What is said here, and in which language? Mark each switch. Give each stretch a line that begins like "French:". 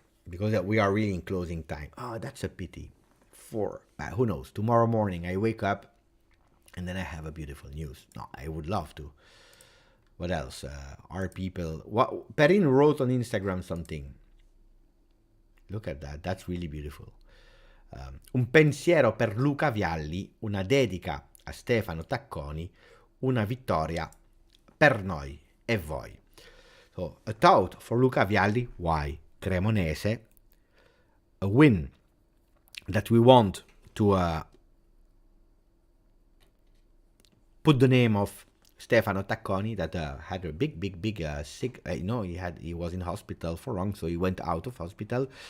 English: Because we are really in closing time. That's a pity. 4. Who knows? Tomorrow morning I wake up and then I have a beautiful news. No, I would love to. What else? Are people... Perrin wrote on Instagram something. Look at that. That's really beautiful.
Italian: Un pensiero per Luca Vialli, una dedica a Stefano Tacconi, una vittoria per noi e voi.
English: So, a thought for Luca Vialli. Why? Cremonese. A win that we want to put the name of Stefano Tacconi, that had a big sick. He was in hospital for long, so he went out of hospital.